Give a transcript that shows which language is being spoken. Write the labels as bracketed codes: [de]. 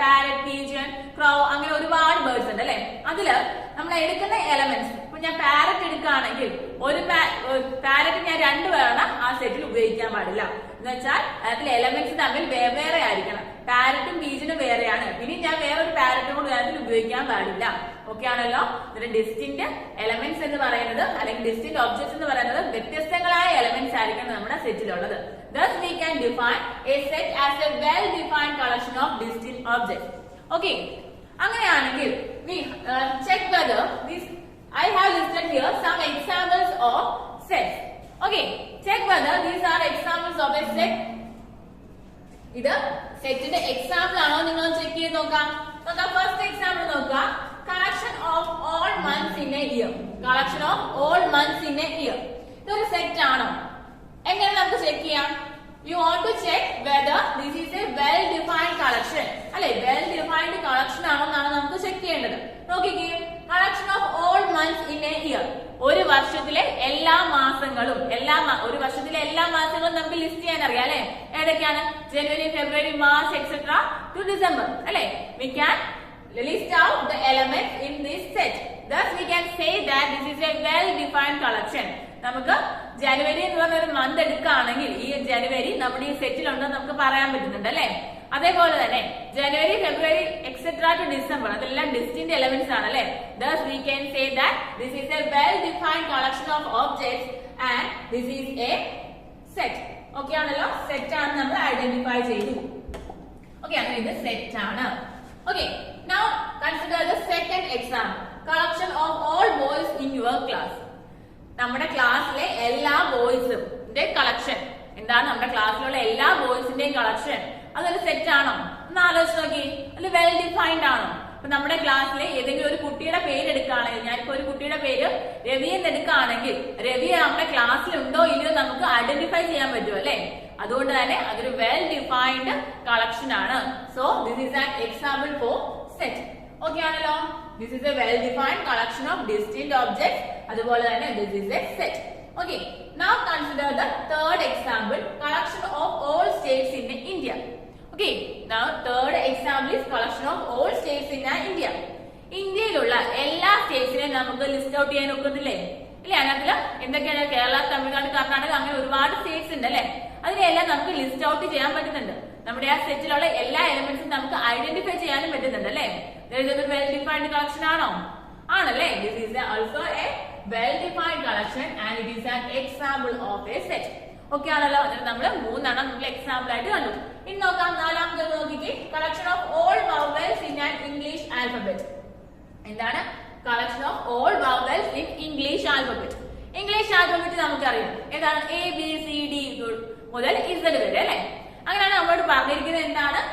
[ml] Parrot, pigeon, ക്രോ, അങ്ങനെ ഒരുപാട് birds ഉണ്ട് അല്ലെ. അതില് നമ്മൾ എടുക്കുന്ന എലമെന്റ്സ്, ഇപ്പൊ ഞാൻ പാരറ്റ് എടുക്കുകയാണെങ്കിൽ ഒരു പാരറ്റ് ഞാൻ രണ്ടുപേരാണ് ആ സെറ്റിൽ ഉപയോഗിക്കാൻ പാടില്ല. എന്ന് വെച്ചാൽ അതിൽ എലമെന്റ്സ് തമ്മിൽ വേറെ ആയിരിക്കണം. പാരറ്റും പീജനും വേറെയാണ്. പിന്നെ ഞാൻ വേറൊരു പാരറ്റും കൂടി അതിൽ ഉപയോഗിക്കാൻ പാടില്ല. ഓക്കെ ആണല്ലോ? ഇതിന്റെ ഡിസ്റ്റിങ്ക്ട് എലമെന്റ്സ് എന്ന് പറയുന്നത് അല്ലെങ്കിൽ ഡിസ്റ്റിങ്ക്ട് ഒബ്ജക്ട്സ് എന്ന് പറയുന്നത് വ്യത്യസ്തങ്ങളായ എലമെന്റ്സ് ആയിരിക്കണം നമ്മുടെ സെറ്റിലുള്ളത്. [en] Thus we can define a set as a well defined collection of distinct objects. Okay, അങ്ങനെയാണെങ്കിൽ we check whether I have listed here some examples of sets. Okay, check whether these are examples of a set. [ml] ഇത് സെറ്റിന്റെ example ആണോ നിങ്ങൾ check ചെയ്ത് നോക്കാം. First example നോക്കാം. [en] Collection of all months in a year. Collection of all months in a year. [ml] ഇതൊരു set ആണോ? എങ്ങനെ നമുക്ക് ചെക്ക് ചെയ്യാം? [en] You want to check whether this is a well defined collection അല്ലെ. [ml] വെൽ ഡിഫൈൻഡ് കളക്ഷൻ ആണോ എന്നാണ് നമുക്ക് ചെക്ക് ചെയ്യേണ്ടത്. നോക്കിക്കേ, [en] Collection of all months in a year. [ml] ഒരു വർഷത്തിലെ എല്ലാ മാസങ്ങളും ഒരു വർഷത്തിലെ എല്ലാ മാസങ്ങളും നമുക്ക് ലിസ്റ്റ് ചെയ്യാൻ അറിയാം അല്ലെ. ഏതൊക്കെയാണ്? ജനുവരി, ഫെബ്രുവരി, മാർച്ച് എക്സെട്ര ടു ഡിസംബർ അല്ലെ. [en] We can list out the elements in this set. Thus we can say that this is a well defined collection. [ml] നമുക്ക് ജനുവരി എന്ന് പറഞ്ഞ ഒരു മന്ത് എടുക്കുകയാണെങ്കിൽ ഈ ജനുവരി നമ്മുടെ ഈ സെറ്റിൽ ഉണ്ടെന്ന് നമുക്ക് പറയാൻ പറ്റുന്നുണ്ട് അല്ലെ. അതേപോലെ തന്നെ ജനുവരി, ഫെബ്രുവരി എക്സെട്ര ടു ഡിസംബർ അതെല്ലാം ഡിസ്റ്റിന്റ് എലമെന്റ്സ് ആണ് അല്ലെ. [en] Thus we can say that this is a well defined collection of objects and this is a set. [ml] Okay ആണല്ലോ, സെറ്റ് ആണ് നമ്മൾ ഐഡന്റിഫൈ ചെയ്തു. ഓക്കെ, അങ്ങനെ ഇത് സെറ്റ് ആണ്. [en] Okay, now consider the second example. Collection of all boys in your class. [ml] നമ്മുടെ ക്ലാസ്സിലെ എല്ലാ ബോയ്സും കളക്ഷൻ എന്താണ്? നമ്മുടെ ക്ലാസ്സിലുള്ള എല്ലാ ബോയ്സിന്റെയും കളക്ഷൻ അതൊരു സെറ്റ് ആണോ എന്ന് ആലോചിച്ച് നോക്കി. അത് വെൽ ഡിഫൈൻഡ് ആണോ? അപ്പൊ നമ്മുടെ ക്ലാസ്സിലെ ഏതെങ്കിലും ഒരു കുട്ടിയുടെ പേര് എടുക്കുകയാണെങ്കിൽ, ഞാനിപ്പോ ഒരു കുട്ടിയുടെ പേര് രവി എന്ന് എടുക്കുകയാണെങ്കിൽ രവി നമ്മുടെ ക്ലാസ്സിൽ ഉണ്ടോ ഇല്ലയോ നമുക്ക് ഐഡന്റിഫൈ ചെയ്യാൻ പറ്റും അല്ലെ. അതുകൊണ്ട് തന്നെ അതൊരു വെൽ ഡിഫൈൻഡ് കളക്ഷൻ ആണ്. [en] So this is an example for set. [ml] Okay ആണല്ലോ, [en] This is a well defined collection of distinct objects. [ml] അതുപോലെ തന്നെ [en] This is a set. Okay, now consider the third example, collection of all states in India. Okay, now third example is collection of all states in India. [ml] ഇന്ത്യയിലുള്ള എല്ലാ സ്റ്റേറ്റ്സിനെയും നമുക്ക് list out ചെയ്യാൻ ഒക്കുന്നില്ലേ? ഇല്ലേ, അതിനകത്ത് എന്തൊക്കെയാണ്? കേരള, തമിഴ്നാട്, കർണാടക അങ്ങനെ ഒരുപാട് സ്റ്റേറ്റ്സ് ഉണ്ട് അല്ലെ. അതിനെല്ലാം നമുക്ക് ലിസ്റ്റ് ഔട്ട് ചെയ്യാൻ പറ്റുന്നുണ്ട്. നമ്മുടെ ആ സെറ്റിലുള്ള എല്ലാ എലിമെന്റ്സും നമുക്ക് ഐഡന്റിഫൈ ചെയ്യാനും പറ്റുന്നുണ്ട് അല്ലെ. ഇതൊരു വെൽ ഡിഫൈൻഡ് കളക്ഷൻ ആണോ? ആണല്ലേ. [en] This is also a well-defined collection and it is an example of a set. [ml] Okay ആണല്ലോ, നമ്മൾ മൂന്നെണ്ണം നമ്മൾ എക്സാമ്പിൾ ആയിട്ട് കണ്ടു. ഇനി നോക്കാം നാലാമത്തെ നോക്കിക്കേ, [en] Collection of all vowels in an English alphabet. [ml] എന്താണ്? [en] Collection of all vowels in English alphabet. English alphabet [ml] നമുക്കറിയാം എന്താണ്? എ ബി സി ഡി മുതൽ ഇസഡ് വരെ അല്ലെ. അങ്ങനെയാണ് നമ്മളോട് പറഞ്ഞിരിക്കുന്നത് എന്താണ്?